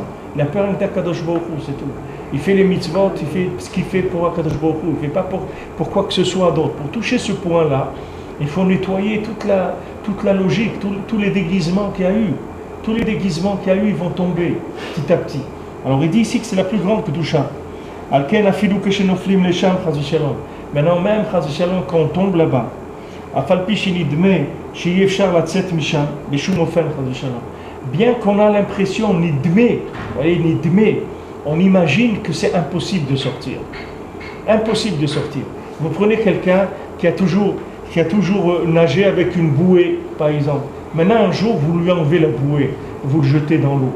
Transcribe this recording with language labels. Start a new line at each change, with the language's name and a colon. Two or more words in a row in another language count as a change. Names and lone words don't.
French: Il a peur d'Akadosh Baruch Hu, c'est tout. Il fait les mitzvot, il fait ce qu'il fait pour Akadosh Baruch Hu, il ne fait pas pour quoi que ce soit d'autre. Pour toucher ce point-là, il faut nettoyer toute la logique, tous les déguisements qu'il y a eu. Tous les déguisements qu'il y a eu, ils vont tomber petit à petit. Alors il dit ici que c'est la plus grande Kedusha.
Hebrew: לכן אפילו כשנופלים לשם חס ושלום.
French: Maintenant même
Hebrew: חס ושלום,
French: quand on tombe là-bas,
Hebrew: אף על פי שנדמה שאי אפשר לצאת משם בשום אופן חס ושלום.
French: Bien qu'on a l'impression nidme, on imagine que c'est impossible de sortir. Impossible de sortir. Vous prenez quelqu'un qui a toujours nagé avec une bouée, par exemple. Maintenant un jour vous lui enlevez la bouée, vous le jetez dans l'eau.